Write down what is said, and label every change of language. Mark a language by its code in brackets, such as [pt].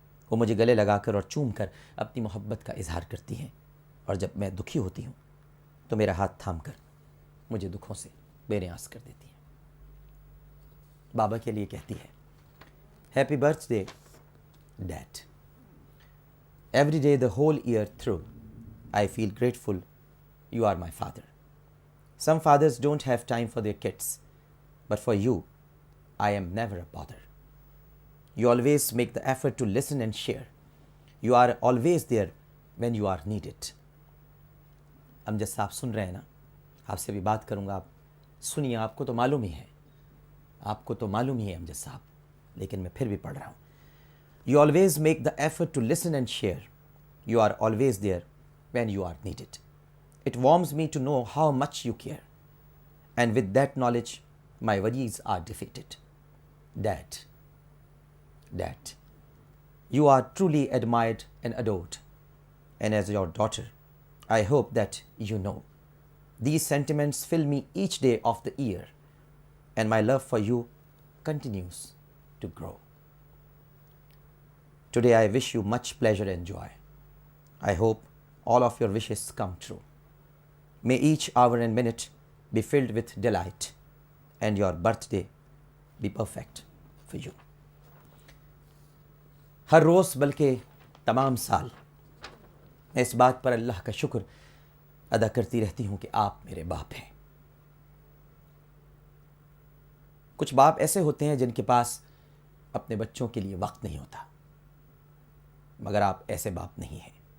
[ur] وہ مجھے گلے لگا کر اور چوم کر اپنی محبت کا اظہار کرتی ہیں، اور جب میں دکھی ہوتی ہوں تو میرا ہاتھ تھام کر مجھے دکھوں سے بے نیاز کر دیتی ہیں. بابا کے لیے کہتی ہے، [en] Happy birthday dad. Every day the whole year through I feel grateful you are my father. Some fathers don't have time for their kids, but for you I am never a bother. You always make the effort to listen and share. You are always there when you are needed. [ur] امجد صاحب سن رہے ہیں نا؟ آپ سے بھی بات کروں گا، آپ سنیے. آپ کو تو معلوم ہی ہے، آپ کو تو معلوم ہی ہے امجد صاحب، لیکن میں پھر بھی پڑھ رہا ہوں. [en] You always make the effort to listen and share. You are always there when you are needed. It warms me to know how much you care. And with that knowledge, my worries are defeated. Dad, you are truly admired and adored. And as your daughter, I hope that you know. These sentiments fill me each day of the year and my love for you continues to grow. Today I wish you much pleasure and joy. I hope all of your wishes come true. May each hour and minute be filled with delight and your birthday be perfect for you. [ur] ہر روز بلکہ تمام سال میں اس بات پر اللہ کا شکر ادا کرتی رہتی ہوں کہ آپ میرے باپ ہیں. کچھ باپ ایسے ہوتے ہیں جن کے پاس اپنے بچوں کے لیے وقت نہیں ہوتا، مگر آپ ایسے باپ نہیں ہیں.